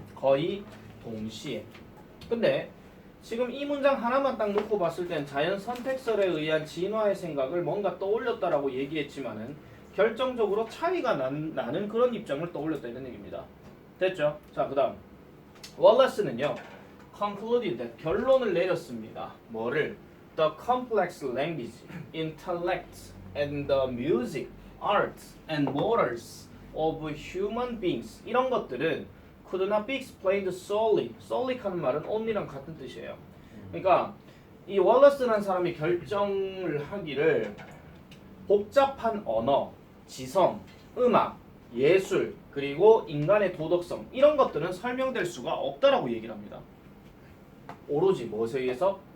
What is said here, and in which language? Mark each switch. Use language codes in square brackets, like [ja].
[ko] 거의 동시에. 근데 지금 이 문장 하나만 딱 놓고 봤을 땐 자연 선택설에 의한 진화의 생각을 뭔가 떠올렸다라고 얘기했지만은 결정적으로 차이가 나는 그런 입장을 떠올렸다 이런 얘기입니다. 됐죠? 자, 그 다음 월러스는요 concluded 결론을 내렸습니다. 뭐를? [en] The complex language, intellect, and the music, arts, and morals of human beings [ko] 이런 것들은 [en] could not be explained solely. [ko] solely 하는 말은 only랑 같은 뜻이에요. 그러니까 이 월러스라는 사람이 결정을 하기를 복잡한 언어, 지성, 음악, 예술, 그리고 인간의 도덕성 이런 것들은 설명될 수가 없다라고 얘기를 합니다. 오로지 무엇에 의해서?